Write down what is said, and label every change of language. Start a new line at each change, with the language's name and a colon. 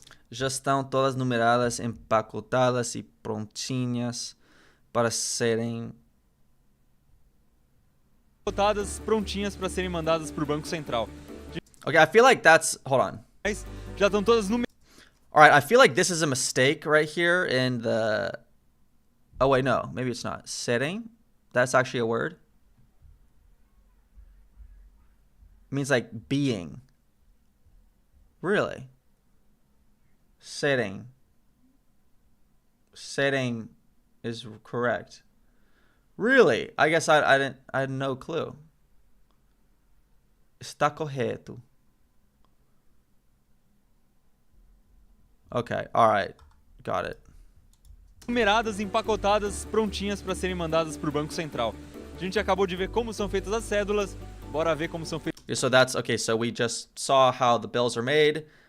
Portuguese: Já estão todas numeradas, empacotadas e prontinhas para serem... prontinhas para serem mandadas para o Banco Central.
English: Okay, I feel like that's... Hold on.
Portuguese: Já estão todas numeradas.
English: Alright, I feel like this is a mistake right here in the... Oh wait, no. Maybe it's not. Setting? That's actually a word? It means like being. Really? Setting. Setting is correct. Really? I guess I had no clue.
Portuguese: Está correto.
English: Okay, alright. Got it.
Portuguese: Numeradas, empacotadas, prontinhas para serem mandadas para o Banco Central. A gente acabou de ver como são feitas as cédulas. Bora ver como são feitas.
English: So that's okay. So we just saw how the bills are made.